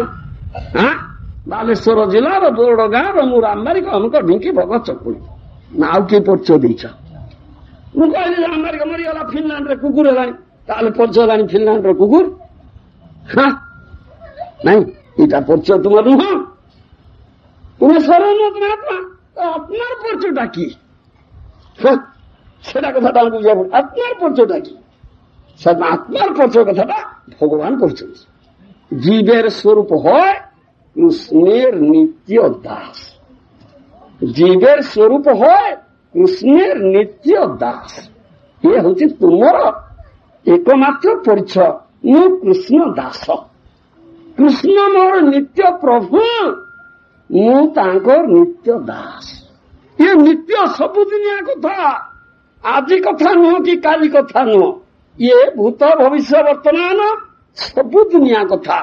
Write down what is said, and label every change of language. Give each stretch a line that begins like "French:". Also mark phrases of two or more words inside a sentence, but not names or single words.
Odia: ଆଉ ବାଲେଶ୍ୱର ଜିଲ୍ଲାର ବୋରଡ ଗାଁର ମୁଁ ରାମବାରିକ, ଅମୁକ ଢିଙ୍କି ଭଗତ ଚକୁଳି, ନା ଆଉ କିଏ ପରିଚୟ ଦେଇଛ? ମୁଁ କହିଲି ଯେ ରାମବାରିକ ମରିଗଲା, ଫିନଲାଣ୍ଡରେ କୁକୁର ହେଲାଣି, ତାହେଲେ ପରିଚୟ ହେଲାଣି ଫିନଲାଣ୍ଡର କୁକୁର? ନାଇଁ, ଏଇଟା ପରିଚୟ ତୁମର ନୁହଁ। ତୁମେ ସ୍ୱର ନୁହଁ, ତୁମେ ଆତ୍ମା। ଆତ୍ମାର ପରିଚୟଟା କି?
Bangla: সেটা কথাটা আমি বুঝাবো। আত্মার পরিচয়টা কি? আত্মার পরিচয় কথাটা ভগবান করছেন। জীবের স্বরূপ হয় কৃষ্ণের নিত্য দাস। জীবের স্বরূপ হয় কৃষ্ণের নিত্য দাস। এ হচ্ছে তোমার একমাত্র পরিচয়।
Odia: ମୁଁ କୃଷ୍ଣ ଦାସ। କୃଷ୍ଣ ମୋର ନିତ୍ୟ ପ୍ରଭୁ, ମୁଁ ତାଙ୍କର ନିତ୍ୟ ଦାସ। ଏ ନିତ୍ୟ ସବୁଦିନିଆ କଥା, ଆଜି କଥା ନୁହଁ କି କାଲି କଥା ନୁହଁ। ଇଏ ଭୂତ ଭବିଷ୍ୟ ବର୍ତ୍ତମାନ ସବୁଦିନିଆ କଥା।